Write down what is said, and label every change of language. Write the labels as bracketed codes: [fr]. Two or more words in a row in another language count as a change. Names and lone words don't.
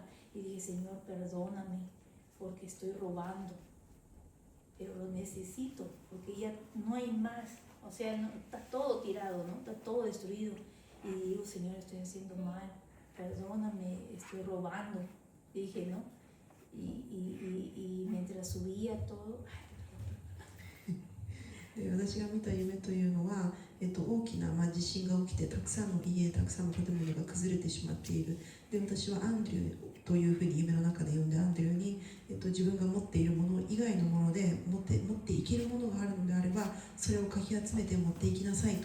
[es] Y dije, Señor, perdóname porque estoy robando, pero lo necesito porque ya no hay más. O sea, no, está todo tirado, ¿no? Está todo destruido. Y digo, Señor, estoy haciendo mal, perdóname, estoy robando. Dije, ¿no? Y mientras subía todo, [ja] 私が見た夢というのは、大きな、地震が起きてたくさんの家、たくさんの建物が崩れてしまっている。で、私はアンドリューというふうに夢の中で呼んで、アンドリューに、自分が持っているもの以外のもので持っていけるものがあるのであればそれをかき集めて持っていきなさいと。